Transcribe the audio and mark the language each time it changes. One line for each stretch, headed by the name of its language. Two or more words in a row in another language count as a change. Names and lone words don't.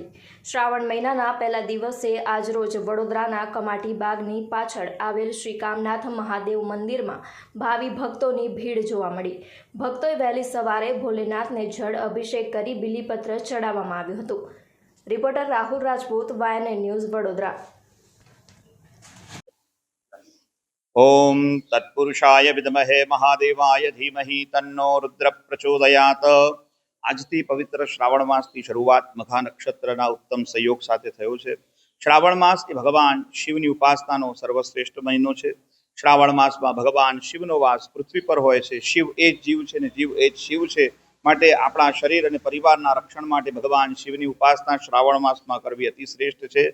Gujarati: શ્રાવણ મહિનાના પહેલા દિવસે આજરોજ વડોદરાના કમાટી બાગની પાછળ આવેલ શ્રી કામનાથ મહાદેવ મંદિરમાં ભાવિ ભક્તોની ભીડ જોવા મળી. ભક્તોએ વહેલી સવારે ભોલેનાથને જળ અભિષેક કરી બીલીપત્ર ચડાવવામાં આવ્યું હતું. રિપોર્ટર રાહુલ રાજપૂત, YNN ન્યૂઝ, વડોદરા.
Sanskrit: ओम तत्पुरुषाय विद्महे महादेवाय धीमहि तन्नो रुद्र प्रचोदयात।
Gujarati: આજથી પવિત્ર શ્રાવણ માસની શરૂઆત મઘા નક્ષત્રના ઉત્તમ સંયોગ સાથે થયો છે. શ્રાવણ માસ એ ભગવાન શિવની ઉપાસનાનો સર્વશ્રેષ્ઠ મહિનો છે. શ્રાવણ માસમાં ભગવાન શિવનો વાસ પૃથ્વી પર હોય છે. શિવ એ જ જીવ છે ને જીવ એ જ શિવ છે. માટે આપણા શરીર અને પરિવારના રક્ષણ માટે ભગવાન શિવની ઉપાસના શ્રાવણ માસમાં કરવી અતિ શ્રેષ્ઠ છે.